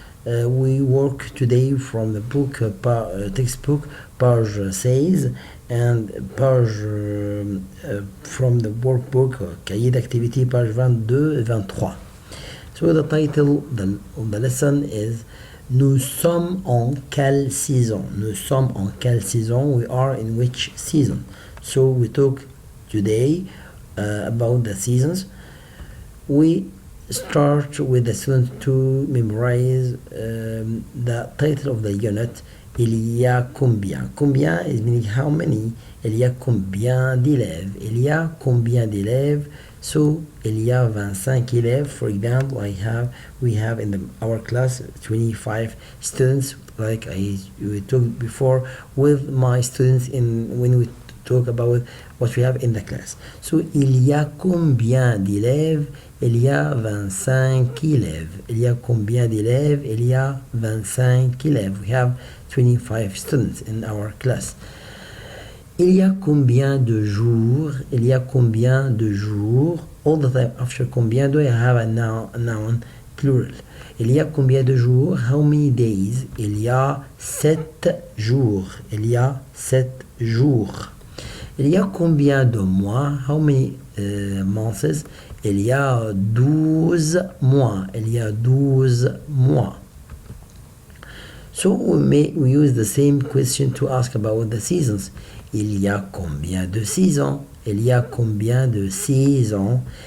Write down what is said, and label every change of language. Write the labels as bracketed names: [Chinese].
[English] We work today from the book, textbook, page 16, and page from the workbook, cahier d'activité, page 22 et 23. So the title of the lesson is [French] Nous sommes en quelle saison? Nous sommes en quelle saison? [English] We are in which season? So we talk today about the seasons. We start with the student to memorize the title of the unit. [French] Il y a combien? Combien [English] is meaning how many? [French] Il y a combien d'élèves? Il y a combien d'élèves? So, il y a 25 élèves. [English] For example, we have in our class 25 students, like we talked before with my students when we talk about what we have in the class. [French] So, il y a combien d'élèves? Il y a 25 élèves. Il y a combien d'élèves? Il y a 25 élèves. [English] We have 25 students in our class. [French] Il y a combien de jours? Il y a combien de jours? [English] All the time after combien do I have a noun plural. [French] Il y a combien de jours? [English] How many days? [French] Il y a 7 jours. Il y a 7 jours. Il y a combien de mois? [English] How many months? [French] Il y a 12 mois. Il y a 12 mois. [English] So we use the same question to ask about the seasons. [French] Il y a combien de saisons? Il y a combien de saisons?